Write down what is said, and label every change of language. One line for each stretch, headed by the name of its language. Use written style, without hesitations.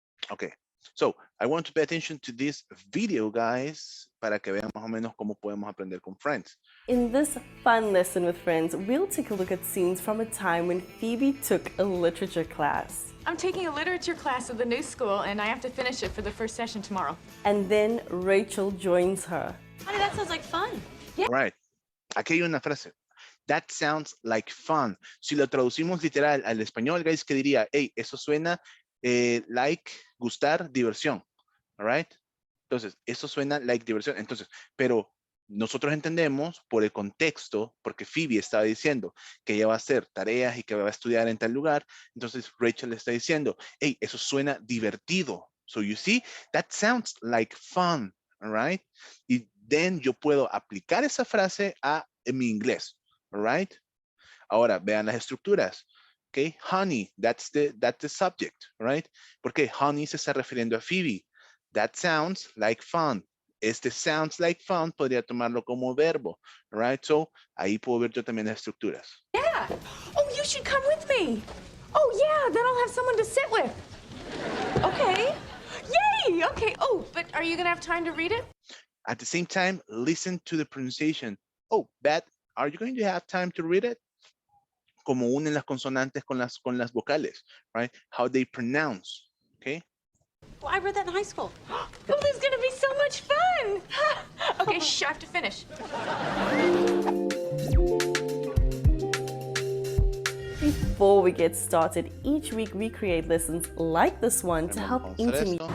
English: Okay, so I want to pay attention to this video, guys,
Spanish: para que vean más o menos cómo podemos aprender con Friends.
English: In this fun lesson with friends, we'll take a look at scenes from a time when Phoebe took a literature class. I'm taking a literature class at the new school, and I have to finish it for the first session tomorrow. And then Rachel joins her. Honey, that sounds like fun. All right,
Spanish: aquí hay una frase.
English: That sounds like fun.
Spanish: Si lo traducimos literal al español, guys, ¿qué diría? Hey, eso suena like, gustar, diversión. All right? Entonces, eso suena like diversión. Entonces, pero nosotros entendemos por el contexto, porque Phoebe estaba diciendo que ella va a hacer tareas y que va a estudiar en tal lugar. Entonces, Rachel le está diciendo, hey, eso suena divertido.
English: So you see, that sounds like fun. All right?
Spanish: Y then yo puedo aplicar esa frase en mi inglés.
English: All right?
Spanish: Ahora, vean las estructuras.
English: Okay, honey, that's the subject, right?
Spanish: Porque honey se está refiriendo a Phoebe.
English: That sounds like fun.
Spanish: Este
English: sounds like fun
Spanish: podría tomarlo como verbo, right? So, ahí puedo ver yo también las estructuras.
English: Yeah. Oh, you should come with me. Oh, yeah, then I'll have someone to sit with. Okay. Yay! Okay. Oh, but are you going to have time to read it? At the same time, listen to the pronunciation. Oh, Beth, are you going to have time to read it?
Spanish: Como unen las consonantes con las vocales, right?
English: How they pronounce, okay? Well, I read that in high school. Oh, this is going to be so much fun. Okay, shh, I have to finish. Before we get started, each week we create lessons like this one to help intermediate.